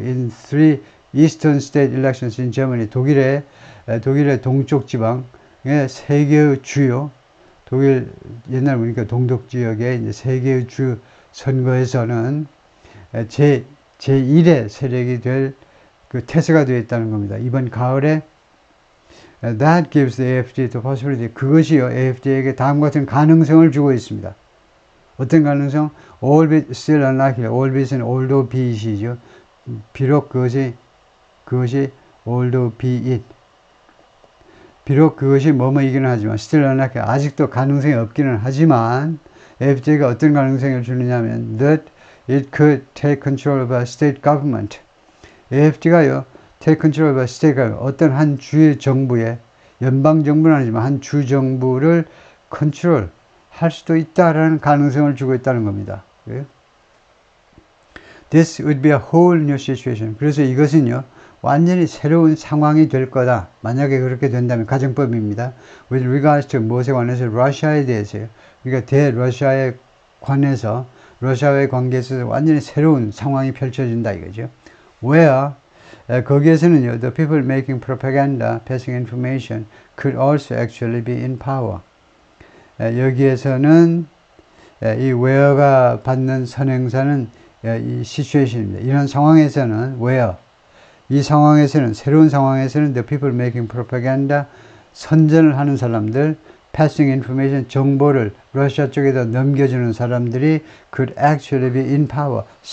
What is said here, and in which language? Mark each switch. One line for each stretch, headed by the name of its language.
English: In three eastern state elections in Germany,
Korean: 독일의 동쪽 지방의 세 개의 주요, 독일 옛날 보니까 동독 지역의 이제 세 개의 주 선거에서는 제1의 세력이 될 그 태세가 되어 있다는 겁니다. 이번 가을에
English: that gives the AFD the possibility,
Korean: 그것이요 AFD에게 다음과 같은 가능성을 주고 있습니다. 어떤 가능성?
English: albeit still unlikely. albeit although be it이죠.
Korean: 비록 그것이
English: although be it.
Korean: 비록 그것이 뭐뭐이기는 하지만
English: still unlikely.
Korean: 아직도 가능성이 없기는 하지만 AFD가 어떤 가능성을 주느냐면
English: that it could take control of a state government. AFD가요 take control of a state government.
Korean: 어떤 한 주의 정부의 연방 정부는 아니지만 한 주 정부를 컨트롤 할 수도 있다라는 가능성을 주고 있다는 겁니다.
English: This would be a whole new situation.
Korean: 그래서 이것은요 완전히 새로운 상황이 될 거다. 만약에 그렇게 된다면 가정법입니다.
English: With regards to
Korean: 무엇에 관해서 러시아에 대해서요. 그러니까 대러시아에 관해서 러시아와의 관계에서 완전히 새로운 상황이 펼쳐진다 이거죠.
English: Where
Korean: 거기에서는요,
English: the people making propaganda, passing information could also actually be in power.
Korean: 여기에서는 이 where가 받는 선행사는 이 situation입니다. 이런 상황에서는 where, 이 상황에서는 새로운 상황에서는
English: the people making propaganda,
Korean: 선전을 하는 사람들,
English: passing information,
Korean: 정보를 러시아 쪽에다 넘겨주는 사람들이
English: could actually be in power.